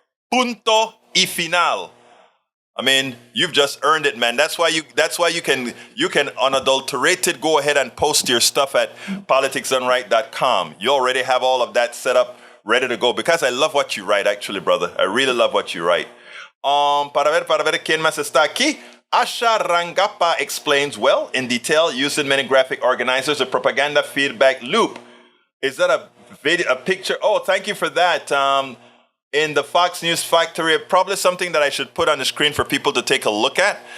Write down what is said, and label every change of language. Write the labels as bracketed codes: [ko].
[es] Punto y final. [en] I mean, you've just earned it, man. That's why you can unadulterated go ahead and post your stuff at politicsdoneright.com. You already have all of that set up, ready to go, because I love what you write, actually, brother. I really love what you write. [es] Para ver quién más está aquí. [en] Asha Rangappa explains well in detail, using many graphic organizers, a propaganda feedback loop. Is that a picture? Oh, thank you for that. In the Fox News Factory, probably something that I should put on the screen for people to take a look at.